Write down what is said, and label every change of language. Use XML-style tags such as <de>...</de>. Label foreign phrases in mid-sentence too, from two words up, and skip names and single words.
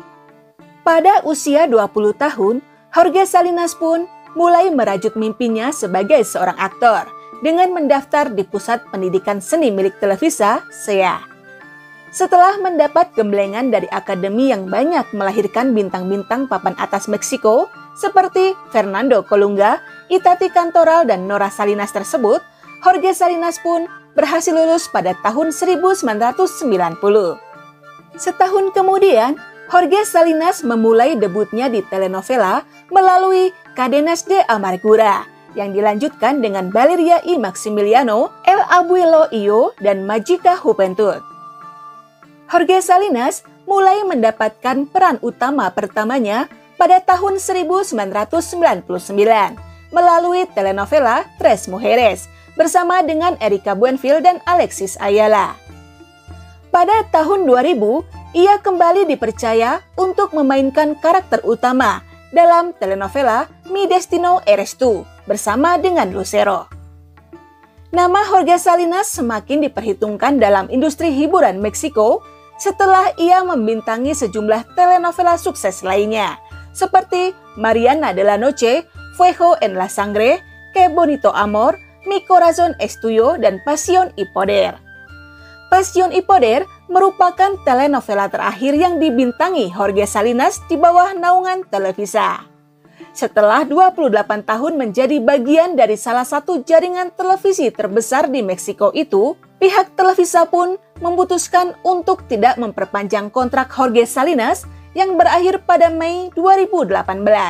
<id>Pada usia 20 tahun, Jorge Salinas pun mulai merajut mimpinya sebagai seorang aktor dengan mendaftar di Pusat Pendidikan Seni milik Televisa, SEA. Setelah mendapat gemblengan dari akademi yang banyak melahirkan bintang-bintang papan atas Meksiko seperti Fernando Colunga, Itati Cantoral, dan Nora Salinas tersebut, Jorge Salinas pun berhasil lulus pada tahun 1990. Setahun kemudian, Jorge Salinas memulai debutnya di telenovela melalui Cadenas de Amargura yang dilanjutkan dengan Valeria y Maximiliano, El Abuelo Io, dan Mágica Juventud. Jorge Salinas mulai mendapatkan peran utama pertamanya pada tahun 1999 melalui telenovela Tres Mujeres bersama dengan Erika Buenfil dan Alexis Ayala. Pada tahun 2000, ia kembali dipercaya untuk memainkan karakter utama dalam telenovela Mi Destino Eres Tú bersama dengan Lucero. Nama Jorge Salinas semakin diperhitungkan dalam industri hiburan Meksiko setelah ia membintangi sejumlah telenovela sukses lainnya, seperti Mariana de la Noche, Fuego en la Sangre, Qué Bonito Amor, Mi Corazón es Tuyo, dan Pasión y Poder. Pasión y Poder merupakan telenovela terakhir yang dibintangi Jorge Salinas di bawah naungan Televisa. Setelah 28 tahun menjadi bagian dari salah satu jaringan televisi terbesar di Meksiko itu, pihak Televisa pun memutuskan untuk tidak memperpanjang kontrak Jorge Salinas yang berakhir pada Mei 2018.</id>